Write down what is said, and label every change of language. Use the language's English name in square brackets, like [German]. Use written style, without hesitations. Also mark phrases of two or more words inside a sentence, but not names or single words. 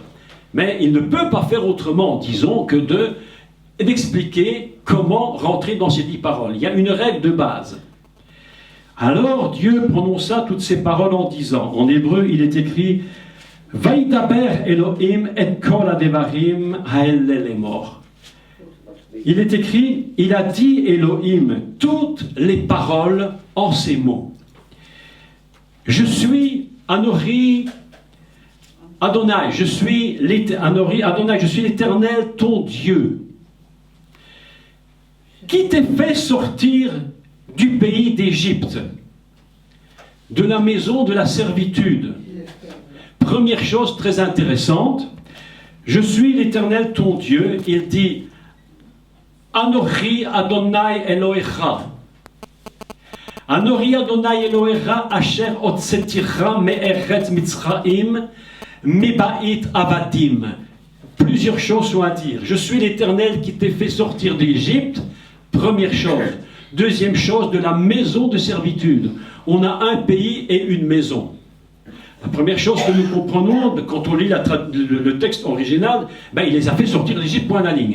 [French] Mais il ne peut pas faire autrement, disons, que d'expliquer comment rentrer dans ces 10 paroles. Il y a une règle de base. Alors Dieu prononça toutes ces paroles en disant, en hébreu il est écrit [Hebrew] וידבר אלהים את כל הדברים האלה לאמר. [French] Il est écrit, il a dit Elohim toutes les paroles en ces mots. Je suis [Hebrew] אנכי אדני, [French] je suis l'Éternel ton Dieu, qui t'ai fait sortir du pays d'Égypte, de la maison de la servitude. Première chose très intéressante, je suis l'Éternel ton Dieu. Il dit [Hebrew] אנכי אדני אלהיך. אנכי אדני אלהיך אשר הוצאתיך מארץ מצרים מבית עבדים. [French] Plusieurs choses sont à dire. Je suis l'Éternel qui t'ai fait sortir d'Égypte. Première chose. Deuxième chose, de la maison de servitude. On a un pays et une maison. La première chose que nous comprenons, quand on lit le texte original, il les a fait sortir d'Égypte, point à la ligne.